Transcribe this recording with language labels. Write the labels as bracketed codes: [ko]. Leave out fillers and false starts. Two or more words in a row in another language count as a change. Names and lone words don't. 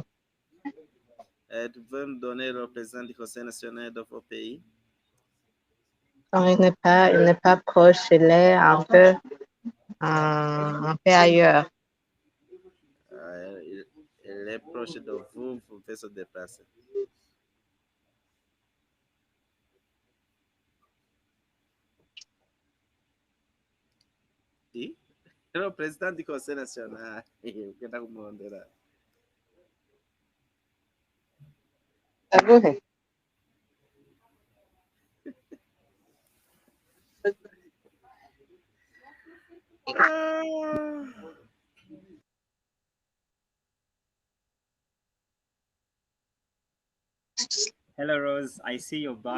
[fr] Vous pouvez nous donner le président du Conseil national de vos pays. donc, il n'est pas proche, il est un peu ailleurs. Il proche de vous, vous pouvez se déplacer. [pt] E era o presidente do Conselho Nacional. Que está com o [en] Go ahead. Hello, Rose. I see you're back.